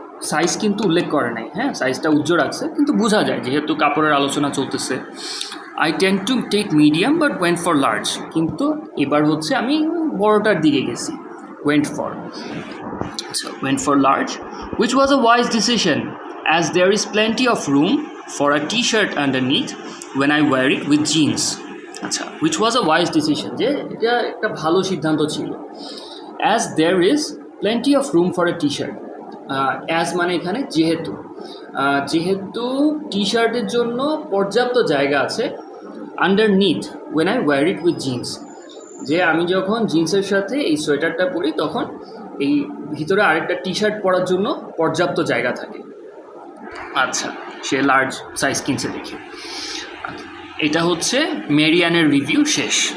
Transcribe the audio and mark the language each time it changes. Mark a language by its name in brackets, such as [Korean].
[Bangla] Size কিন্তু উল্লেখ করে নাই, হ্যাঁ, সাইজটা উজ্জ্বল রাখছে, কিন্তু বোঝা যায় যেহেতু কাপড়ের আলোচনা চলতেছে। [English] I tend to take medium but went for large, [Bangla] কিন্তু এবার হচ্ছে আমি বড়টার দিকে গেছি, [English] Went for. আচ্ছা, went for large, which was a wise decision as there is plenty of room for a t-shirt underneath when I wear it with jeans. [Bangla] আচ্ছা, [English] which was a wise decision, [Bangla] যে এটা একটা ভালো সিদ্ধান্ত ছিল। [English] as there is plenty of room for a t-shirt, as [Bangla] মানে এখানে যেহেতু টি শার্টের জন্য পর্যাপ্ত জায়গা আছে। [English] underneath when I wear it with jeans, [Bangla] যে আমি যখন জিন্সের সাথে এই সোয়েটারটা পরি তখন এই ভিতরে আরেকটা টি শার্ট পরার জন্য পর্যাপ্ত জায়গা থাকে। আচ্ছা, সে লার্জ সাইজ কিনছে দেখি। এটা হচ্ছে ম্যারি অ্যানের রিভিউ শেষ।